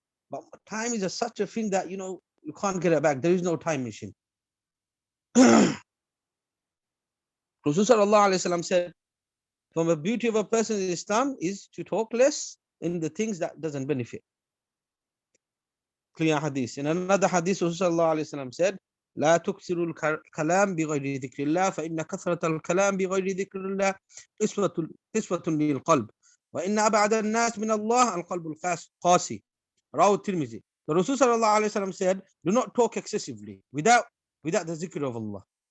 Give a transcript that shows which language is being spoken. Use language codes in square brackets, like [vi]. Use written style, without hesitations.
[en] But time is such a thing that, you can't get it back. There is no time machine. Rasul sallallahu alaihi wasallam said, from the beauty of a person in Islam is to talk less in the things that doesn't benefit. Clear hadith. In another hadith, Rasul sallallahu alaihi wasallam said, [ar] لا تكثروا الكلام بغير ذكر الله فإن كثرة الكلام بغير ذكر الله قسوة للقلب وإن أبعد الناس من الله القلب القاسي. رواه الترمذي. [en] The Rasul sallallahu alaihi wasallam said, do not talk excessively without the zikr of Allah.